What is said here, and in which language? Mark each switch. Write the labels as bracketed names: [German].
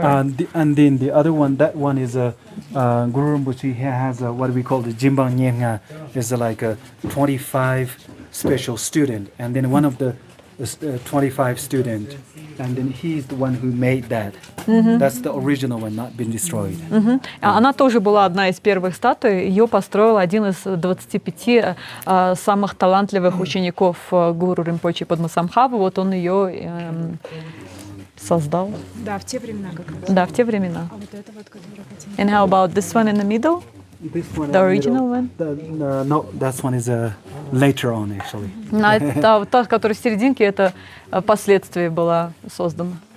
[English] And then the other one, that one is a Guru Rinpoche. He has a, what we call the Jimbang Nyenga, is like a 25 special student, and then one of the 25 student, and then he's the one who made that. That's the original one, not been destroyed. [Russian] Она тоже была одна из первых статуй. Ее построил один из 25 самых талантливых учеников гуру Римпоче Падмасамбхавы. Вот он ее создал. Да, в те времена как раз. Да, в те времена. А вот это вот, которое хотим. [English] And how about this one in the middle? This one, The original one? No, that one is later on actually. [Russian] Та, которая в серединке, это впоследствии была создана.